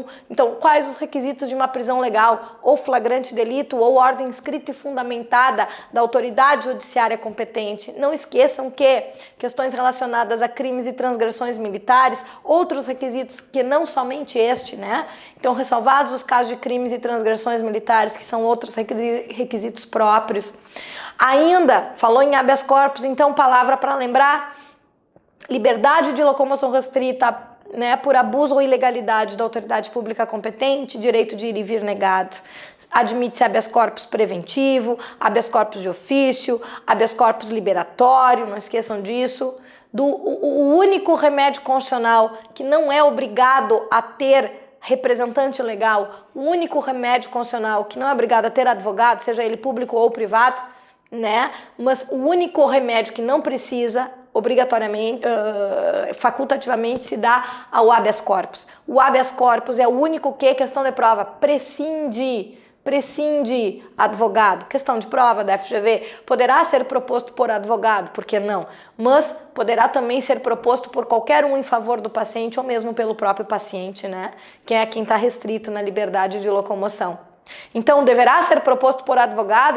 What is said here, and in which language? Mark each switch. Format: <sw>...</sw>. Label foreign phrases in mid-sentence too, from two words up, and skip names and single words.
<pt>Então, quais os requisitos de uma prisão legal? Ou flagrante delito, ou ordem escrita e fundamentada da autoridade judiciária competente. Não esqueçam que questões relacionadas a crimes e transgressões militares, outros requisitos que não somente este, né? Então, ressalvados os casos de crimes e transgressões militares, que são outros requisitos próprios. Ainda, falou em</pt> <la>habeas corpus,</la> <pt>então, palavra para lembrar: liberdade de locomoção restrita, né, por abuso ou ilegalidade da autoridade pública competente, direito de ir e vir negado. Admite-se</pt> <la>habeas corpus</la> <pt>preventivo,</pt> <la>habeas corpus</la> <pt>de ofício,</pt> <la>habeas corpus</la> <pt>liberatório, não esqueçam disso. O único remédio constitucional que não é obrigado a ter representante legal, o único remédio constitucional que não é obrigado a ter advogado, seja ele público ou privado, né? Mas o único remédio que não precisa obrigatoriamente, facultativamente se dá ao</pt> <la>habeas corpus.</la> <pt>O</pt> <la>habeas corpus</la> <pt>é o único que, questão de prova, prescinde advogado. Questão de prova da FGV, poderá ser proposto por advogado, por que não? Mas poderá também ser proposto por qualquer um em favor do paciente ou mesmo pelo próprio paciente, né? Que é quem está restrito na liberdade de locomoção. Então, deverá ser proposto por advogado?</pt>